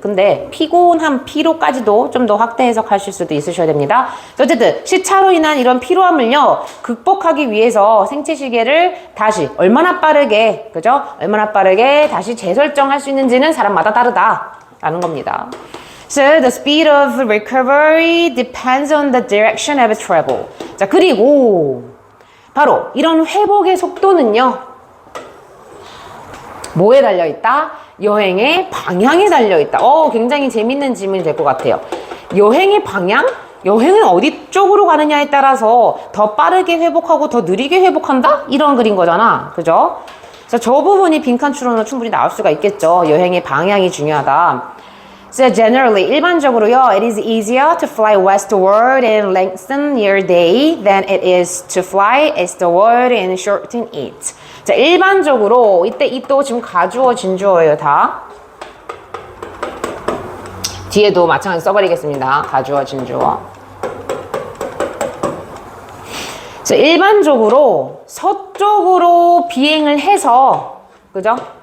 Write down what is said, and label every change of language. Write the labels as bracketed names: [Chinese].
[Korean] 근데 피곤함, 피로까지도 좀 더 확대 해석하실 수도 있으셔야 됩니다. 어쨌든 시차로 인한 이런 피로함을요, 극복하기 위해서 생체 시계를 다시 얼마나 빠르게, 그죠? 얼마나 빠르게 다시 재설정할 수 있는지는 사람마다 다르다라는 겁니다. [English] So the speed of recovery depends on the direction of travel. [Korean] 자, 그리고 바로 이런 회복의 속도는요, 뭐에 달려있다? 여행의 방향에 달려있다. 굉장히 재밌는 질문이 될 것 같아요. 여행의 방향? 여행은 어디 쪽으로 가느냐에 따라서 더 빠르게 회복하고 더 느리게 회복한다? 이런 글인 거잖아. 그죠? 자, 저 부분이 빈칸 추론으로 충분히 나올 수가 있겠죠. 여행의 방향이 중요하다. [English] So generally, [Korean] 일반적으로요, [English] it is easier to fly westward and lengthen your day than it is to fly eastward and shorten it. [Korean] 자, 일반적으로 이때 it도 지금 가주어, 진주어예요, 다. 뒤에도 마찬가지 써버리겠습니다. 가주어, 진주어. 자, 일반적으로 서쪽으로 비행을 해서, 그죠?